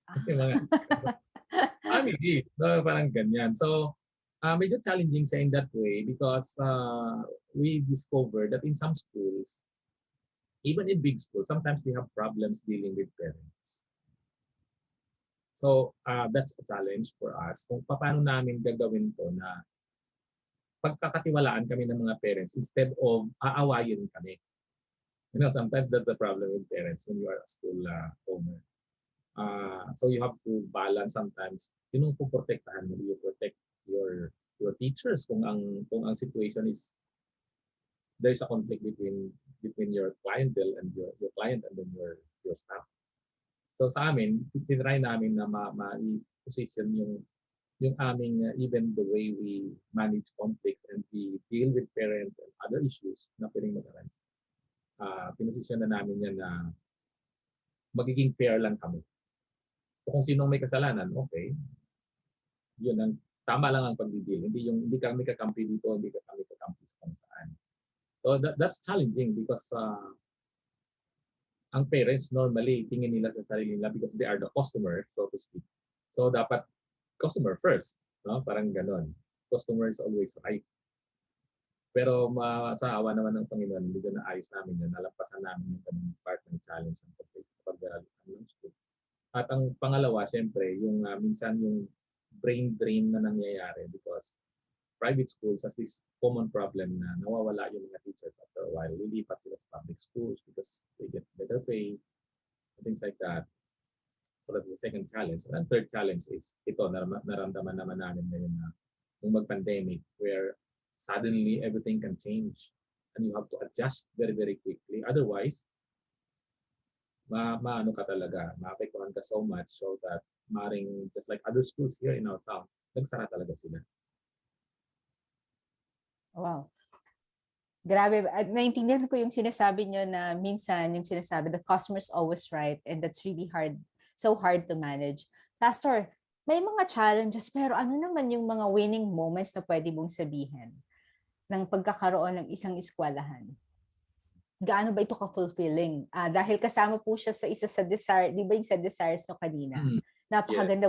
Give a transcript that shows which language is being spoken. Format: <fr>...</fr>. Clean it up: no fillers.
<tl>Yung mga family, no? Parang ganyan.</tl> <en>So,</en> <tl>medyo challenging siya</tl> <en>in that way because we discovered that in some schools, even in big schools, sometimes they have problems dealing with parents. So, that's a challenge for us.</en> <tl>Kung paano namin gagawin to na pagkakatiwalaan kami ng mga parents</tl> <en>instead of</en> <tl>aawayin kami.</tl> <en>You know, sometimes that's the problem with parents when you are a school owner. So you have to balance sometimes.</en> <tl>Sinong poprotektahan mo?</tl> <en>You protect your teachers</en> <tl>kung ang</tl> <en>situation is there's a conflict between your clientele and your client and then your staff. So</en> <tl>sa amin, tinry namin na ma-position yung aming</tl> <en>even the way we manage conflicts and we deal with parents and other issues</en> <tl>na pwedeng mag-arise. Pinosisyon na namin yan na magiging fair lang kami. So kung sinong may kasalanan, okay, yun ang tama lang ang pag-deal. Hindi kami kakampi dito, hindi kami kakampi sa kung saan.</tl> <en>So that's challenging because</en> <tl>ang parents normally tingin nila sa sarili nila</tl> <en>because they are the customer, so to speak.</en> <tl>So dapat customer first, no? Parang ganon.</tl> <en>Customer is always right.</en> <tl>Pero sa awa naman ng Panginoon, hindi na ayos namin yun. Nalampasan namin yung ganung part ng challenge ng pag-aaral ng school. At ang pangalawa, siyempre, yung minsan yung brain drain na nangyayari</tl> <en>because private schools has this common problem</en> <tl>na nawawala yung mga teachers</tl> <en>after a while.</en> <tl>Lilipat sila</tl> <en>sa public schools because they get better pay, things like that. So that's the second challenge. And third challenge is</en> <tl>ito, naramdaman naman namin ngayon na yung mag-pandemic</tl> <en>where suddenly everything can change and you have to adjust very, very quickly. Otherwise,</en> <tl>maano ka talaga, maapektuhan ka</tl> <en>so much so that maring just like other schools here in our town,</en> <tl>nagsara talaga sila. Wow. Grabe. At naintindihan ko yung sinasabi nyo na minsan yung sinasabi,</tl> <en>the customer's always right and that's really hard, so hard to manage.</en> <tl>Pastor, may mga challenges pero ano naman yung mga winning moments na pwede mong sabihin ng pagkakaroon ng isang eskwelahan? Gaano ba ito ka-fulfilling? Dahil kasama po siya sa isa sa desire, di ba yung sa desires nyo kanina? Napakaganda</tl>